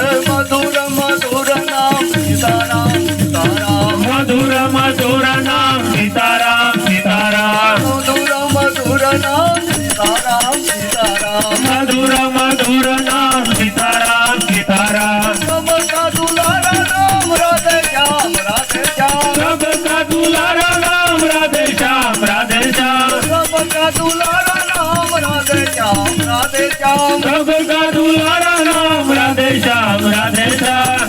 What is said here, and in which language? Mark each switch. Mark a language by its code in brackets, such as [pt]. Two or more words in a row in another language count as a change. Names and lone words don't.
[gu] મધુર મધુર નામ સીતારામ સીતારામ મધુર મધુર નામ સીતારામ સીતારામ મધુર મધુર નામ સીતારામ સીતારામ મધુર મધુર નામ સીતારામ સીતારામ [hi] सबका दुलारा नाम राधे श्याम राधे श्याम सबका दुलारा नाम राधे श्याम राधे श्याम सबका दुलारा नाम राधे श्याम राधे श्याम सबका दुलारा नाम राधे श्याम राधे श्याम